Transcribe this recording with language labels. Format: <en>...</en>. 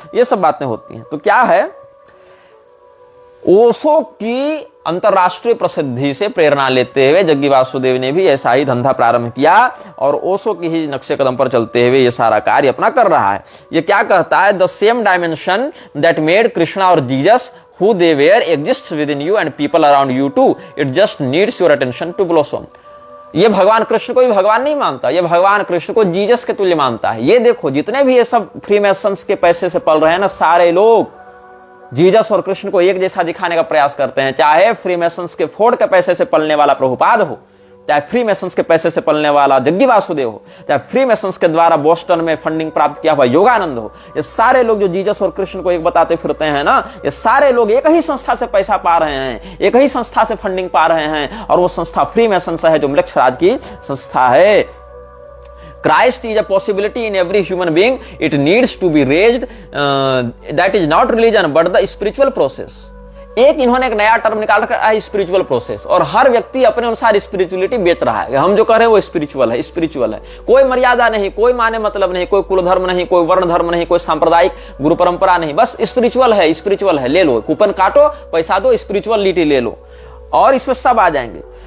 <hi>ये सब बातें होती हैं। तो क्या है, ओशो की अंतरराष्ट्रीय प्रसिद्धि से प्रेरणा लेते हुए जग्गी वासुदेव ने भी ऐसा ही धंधा प्रारंभ किया और ओशो की ही नक्शे कदम पर चलते हुए ये सारा कार्य अपना कर रहा है। ये क्या कहता है,</hi> <en>The same dimension that made Krishna और Jesus who they were exists within you and people around you too. It just needs your attention to blossom.</en> <hi>ये भगवान कृष्ण को भी भगवान नहीं मानता, ये भगवान कृष्ण को जीसस के तुल्य मानता है। ये देखो जितने भी ये सब फ्रीमेसन्स के पैसे से पल रहे हैं ना, सारे लोग जीसस और कृष्ण को एक जैसा दिखाने का प्रयास करते हैं। चाहे फ्रीमेसन्स के फोर्ड के पैसे से पलने वाला प्रभुपाद हो, चाहे फ्रीमेसन्स के पैसे से पलने वाला जग्गी वासुदेव हो, चाहे फ्रीमेसन्स के द्वारा बोस्टन में फंडिंग प्राप्त किया हुआ योगानंद हो, ये सारे लोग जो जीसस और कृष्ण को एक बताते फिरते हैं ना, ये सारे लोग एक ही संस्था से पैसा पा रहे हैं, एक ही संस्था से फंडिंग पा रहे हैं, और वो संस्था फ्रीमेसन्स है, जो मृक्षराज की संस्था है।</hi> <en>Christ is a possibility in every human being. It needs to be raised. That is not religion, but the spiritual process.</en> <hi>एक इन्होंने एक नया टर्म निकाल रखा है, स्पिरिचुअल प्रोसेस, और हर व्यक्ति अपने अनुसार स्पिरिचुअलिटी बेच रहा है। हम जो कह रहे हैं वो स्पिरिचुअल है, स्पिरिचुअल है। कोई मर्यादा नहीं, कोई माने मतलब नहीं, कोई कुल धर्म नहीं, कोई वर्ण धर्म नहीं, कोई सांप्रदायिक गुरु परंपरा नहीं, बस स्पिरिचुअल है, स्पिरिचुअल है। ले लो, कूपन काटो, पैसा दो, स्पिरिचुअलिटी ले लो, और इसमें सब आ जाएंगे।</hi>